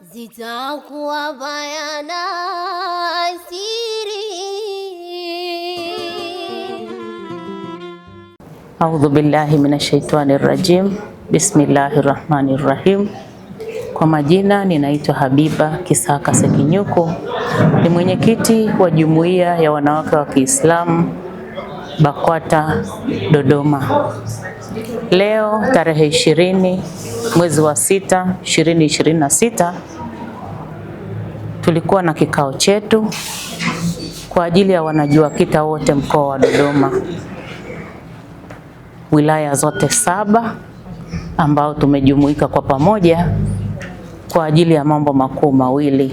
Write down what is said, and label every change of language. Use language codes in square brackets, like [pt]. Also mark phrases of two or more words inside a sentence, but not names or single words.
[sw] zitakuwa bayana siri. [ar] أعوذ بالله من الشيطان الرجيم. Bismillahirrahmanirrahim. [sw] Kwa majina ninaitwa Habiba Kisaka Sekinyuko, ni mwenyekiti wa Jumuiya ya Wanawake wa Kiislamu BAKWATA Dodoma. Leo tarehe 20 mwezi wa 6 2026 tulikuwa na kikao chetu kwa ajili ya wanajuakita wote mkoa wa Dodoma, wilaya zote 7 ambao tumejumuika kwa pamoja kwa ajili ya mambo makuu mawili.